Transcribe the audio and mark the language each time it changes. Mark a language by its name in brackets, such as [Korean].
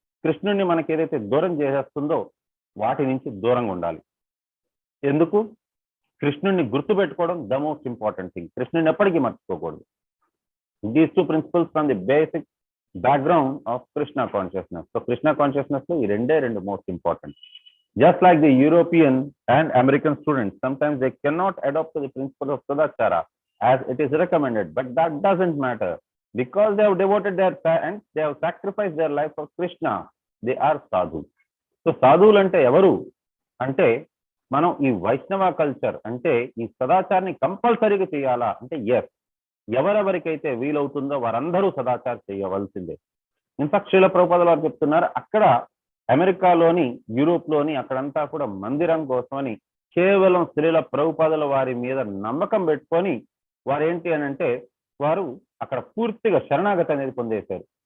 [Telugu] కృష్ణుడిని మనకి ఏదైతే దూరం చేసేస్తుందో వాటి నుంచి దూరంగా ఉండాలి. ఎందుకు? కృష్ణుడిని గుర్తుపెట్టుకోవడం [English] The most important thing. [Telugu] కృష్ణుడిని ఎప్పటికీ మర్చిపోకూడదు. [English] These 2 principles from the basic background of Krishna consciousness. [Telugu] So Krishna consciousness లో ఈ 2 [English] Most important. Just like the European and American students, sometimes they cannot adopt the principle of sadachara as it is recommended, but that doesn't matter because they have devoted their and they have sacrificed their life for Krishna. They are sadhu. [Telugu] So sadhul ante evaru ante మనం ఈ వైష్ణవ culture అంటే ఈ సదాచారాన్ని కంపల్సరీగా చేయాలా అంటే yes, ఎవరెవరికైతే వీలవుతుందో వారందరూ సదాచారం చేయవలసిందే. ఇన్ఫాక్ట్ శ్రీల ప్రభుపాద వారు చెప్తున్నారు, అక్కడ అమెరికాలోని యూరోప్లోని అక్కడంతా కూడా మందిరం కోసమని కేవలం శ్రీల ప్రభుపాదుల వారి మీద నమ్మకం పెట్టుకొని వారు ఏంటి అని అంటే వారు అక్కడ పూర్తిగా శరణాగతి అనేది పొందేశారు.